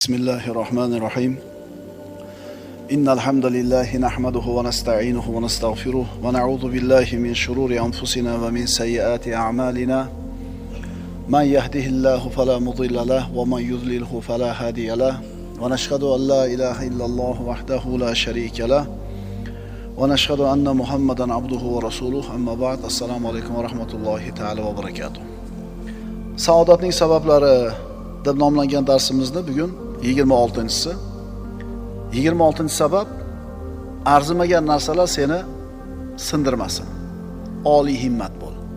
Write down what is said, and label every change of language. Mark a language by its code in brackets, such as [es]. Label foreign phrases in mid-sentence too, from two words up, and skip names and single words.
[ar] بسم الله الرحمن الرحيم. إن الحمد لله نحمده ونستعينه ونستغفره ونعوذ بالله من شرور أنفسنا ومن سيئات أعمالنا. من يهده الله فلا مضل له ومن يضلله فلا هادي له. ونشهد أن لا إله إلا الله وحده لا شريك له. ونشهد أن محمدا عبده ورسوله. أما بعد. السلام عليكم ورحمة الله تعالى وبركاته. [uz] Saodatning sabablari deb nomlangan darsimizni bugun 26-si. 26-sabab arzimagan narsalar seni sindirmasin. Oliy himmat bo'l.